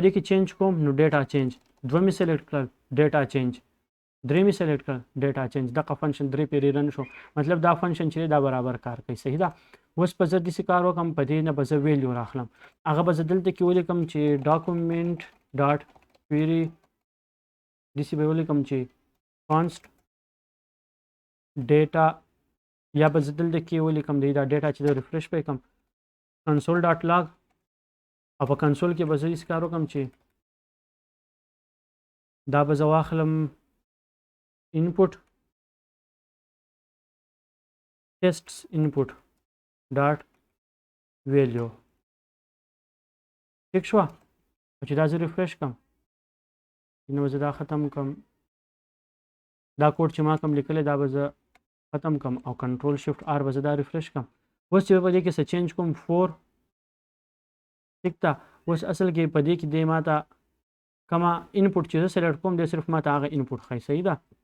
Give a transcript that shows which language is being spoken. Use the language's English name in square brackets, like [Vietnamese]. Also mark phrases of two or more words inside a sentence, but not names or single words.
[Pashto] دې کې چینج کوم نو [English] data change [Pashto] دوه مې سلیکټ کړل [English] data change [Pashto] درې مې سلیکټ کړل [English] data change [Pashto] دغه فنکشن درې پیرې رن شو مطلب دا فنکشن چې دا برابر کار کوي صحیح ده اوس به زه داسې کار وکړم په دې نه به زه ویلیو راخلم هغه به زه دلته کې ولیکم چې [English] document dot query [Pashto] داسې به ولیکم چې کانسټ ډیټا یا به زه دلته کې ولیکم دا ډیټا چې د ریفرش به کم [English] console dot log [Pashto] او په کنسول کې به زه داسې کار وکړم چې دا به زه واخلم [English] input tests input dot value [Pashto] ٹھیک شو چې دا زه ریفرش کم نو زه دا ختم کم دا کوډ چې ما کوم لیکلی دا به زه ختم کم او [English] control shift R [Pashto] به زه دا ریفرش کم اوس چې په دې کې څه چینج کوم 4 ټیک ده اوس اصل کې په دې کې دی ما ته کومه انپوټ چې زه سلیکټ کوم دی صرف ما ته هغه انپوټ ښایي صحیح ده